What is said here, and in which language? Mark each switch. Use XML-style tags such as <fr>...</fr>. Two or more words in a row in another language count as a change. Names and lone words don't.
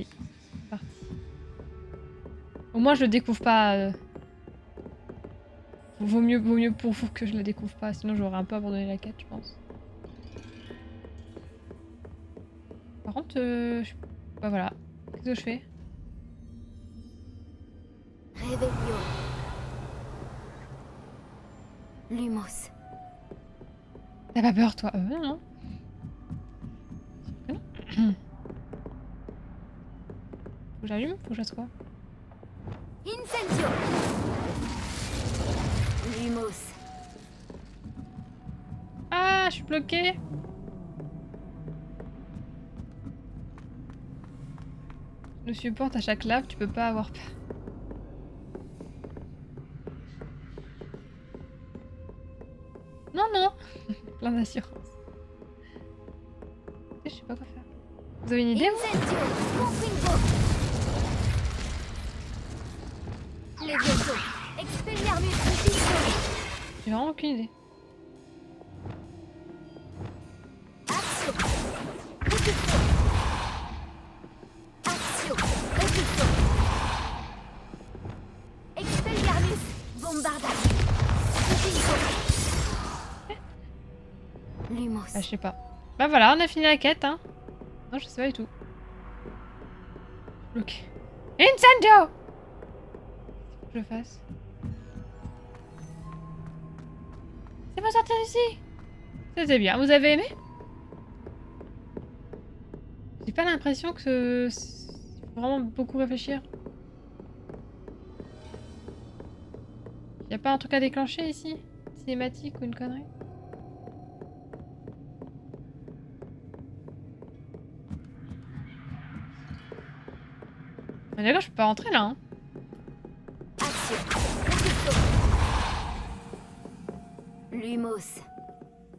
<fr>C'est parti. Au moins je le découvre pas... Vaut mieux pour vous que je la découvre pas, sinon j'aurais un peu abandonné la quête, je pense. Par contre, bah voilà. Qu'est-ce que je fais? Revelio. Lumos. T'as pas peur, toi? Non. Non. Faut que j'allume? Faut que je fasse quoi? Incendio. Lumos. Ah, je suis bloquée. Le support à chaque lave, tu peux pas avoir peur. Non, non. Plein d'assurance. Je sais pas quoi faire. Vous avez une idée, vous? Incendio. Confringo. Levioso. Expelliarmus Incisio. J'ai vraiment aucune idée. Axio. Repulso. Axio. Repulso. Expelliarmus Bombarda. Lumos. Ah, je sais pas. Bah voilà, on a fini la quête, hein. Non, je sais pas du tout. Ok. Incendio! Faut que je fasse. C'est pas sortir d'ici. C'était bien. Vous avez aimé? J'ai pas l'impression que faut vraiment beaucoup réfléchir. Y a pas un truc à déclencher ici? Cinématique ou une connerie? Ah, d'accord, je peux pas rentrer là, hein. Axio. Repulso. Lumos.</fr>